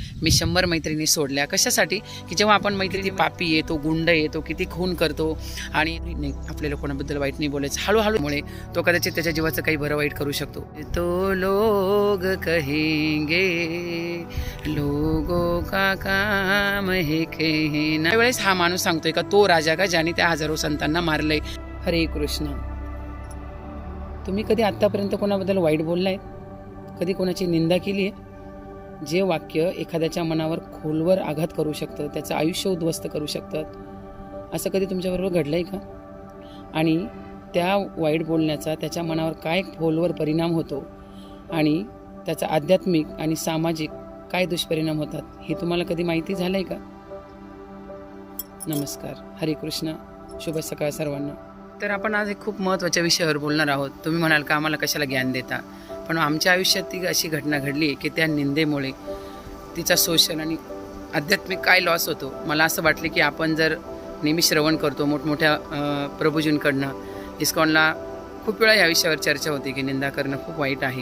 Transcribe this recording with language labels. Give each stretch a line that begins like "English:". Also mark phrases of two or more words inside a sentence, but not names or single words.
Marathi: मी 100 मैत्रिणी सोडल्या. कशासाठी? की जेव्हा आपण मैत्रिणी पापी आहे, तो गुंड आहे, तो किती खून करतो आणि नाही आपल्याला कोणाबद्दल वाईट नाही बोलायचं, हळूहळूमुळे तो कदाचित त्याच्या जीवाचं काही बरं वाईट करू शकतो.
Hindi: तो लोग कहेंगे लोगों का काम है कहना.
Marathi: त्यावेळेस हा माणूस सांगतोय का तो राजा का ज्याने त्या हजारो संतांना मारलंय. हरे कृष्ण. तुम्ही कधी आत्तापर्यंत कोणाबद्दल वाईट बोललाय? कधी कोणाची निंदा केली आहे? जे वाक्य एखाद्याच्या मनावर खोलवर आघात करू शकतं, त्याचं आयुष्य उद्ध्वस्त करू शकतात, असं कधी तुमच्याबरोबर घडलं आहे का? आणि त्या वाईट बोलण्याचा त्याच्या मनावर काय खोलवर परिणाम होतो आणि त्याचा आध्यात्मिक आणि सामाजिक काय दुष्परिणाम होतात हे तुम्हाला कधी माहिती झालं आहे का? नमस्कार, हरे कृष्ण, शुभ सकाळ सर्वांना. तर आपण आज एक खूप महत्त्वाच्या विषयावर बोलणार आहोत. तुम्ही म्हणाल का आम्हाला कशाला ज्ञान देता? पण आमच्या आयुष्यात ती अशी घटना घडली की त्या निंदेमुळे तिचा सोशल आणि आध्यात्मिक काय लॉस होतो. मला असं वाटले की आपण जर नेहमी श्रवण करतो मोठमोठ्या प्रभूजींकडनं, इस्कॉनला खूप वेळा या विषयावर चर्चा होती की निंदा करणं खूप वाईट आहे.